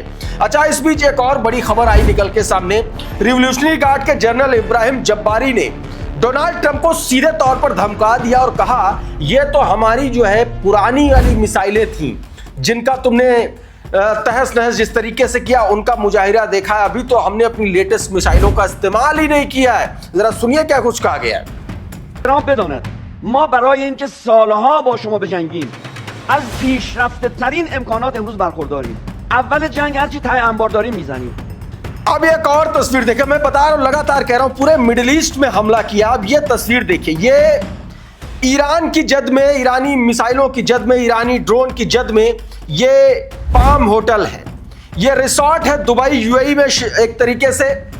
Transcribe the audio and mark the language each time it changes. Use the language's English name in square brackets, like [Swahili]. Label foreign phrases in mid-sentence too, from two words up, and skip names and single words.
[Hindi] अच्छा, इस बीच एक और बड़ी खबर आई निकल के सामने। रिवॉल्यूशनरी गार्ड के जनरल इब्राहिम जब्बारी ने डोनाल्ड ट्रंप को सीधे तौर पर धमका दिया और कहा, यह तो हमारी जो है पुरानी वाली मिसाइलें थीं, जिनका तुमने तहस नहस जिस तरीके से किया, उनका मुजाहिरा देखा है। अभी तो हमने अपनी लेटेस्ट मिसाइलों का इस्तेमाल ही नहीं किया है। जरा सुनिए क्या कुछ कहा गया है। [Persian] ट्रम्प بداند ما برای اینکه سالها با شما بجنگیم از پیشرفته ترین امکانات امروز برخورداریم. اول جنگ هرچی ته انبار داریم میزنیم. [Hindi] अब एक और तस्वीर देखिए, मैं बता रहा हूं, लगातार कह रहा हूं, पूरे मिडिल ईस्ट में हमला किया। अब ये तस्वीर देखिए, ये ईरान की जद में, ईरानी मिसाइलों की जद में, ईरानी ड्रोन की जद में ये पाम होटल है, ये रिसोर्ट है दुबई यूएई में एक तरीके से।